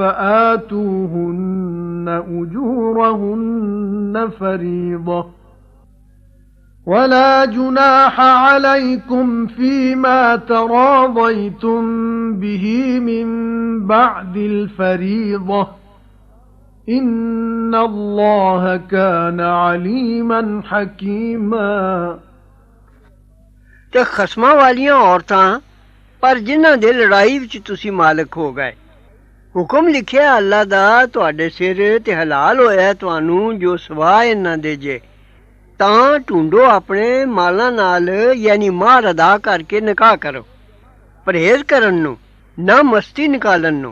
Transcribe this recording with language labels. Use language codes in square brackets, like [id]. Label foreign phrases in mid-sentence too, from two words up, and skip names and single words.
[ar] فآتوهن أجورهن فريضة ولا جناح عليكم فيما تراضيتم به من بعد الفريضة إن الله كان عليما حكيما [pa] ਤੇ ਖਸਮਾਂ ਵਾਲੀਆਂ ਔਰਤਾਂ ਪਰ ਜਿਨ੍ਹਾਂ ਦੇ ਲੜਾਈ ਵਿੱਚ ਤੁਸੀਂ ਮਾਲਕ ਹੋ ਗਏ। ਹੁਕਮ ਲਿਖਿਆ ਅੱਲਾ ਦਾ ਤੁਹਾਡੇ ਸਿਰ ਤੇ ਹਲਾਲ ਹੋਇਆ ਤੁਹਾਨੂੰ ਜੋ ਸਵਾ ਇਹਨਾਂ ਦੇ ਜੇ ਤਾਂ ਢੂੰਡੋ ਆਪਣੇ ਮਾਲਾਂ ਨਾਲ ਯਾਨੀ ਮਾਰ ਅਦਾ ਕਰਕੇ ਨਿਕਾਹ ਕਰੋ ਪਰਹੇਜ਼ ਕਰਨ ਨੂੰ ਨਾ ਮਸਤੀ ਨਿਕਾਲਣ ਨੂੰ।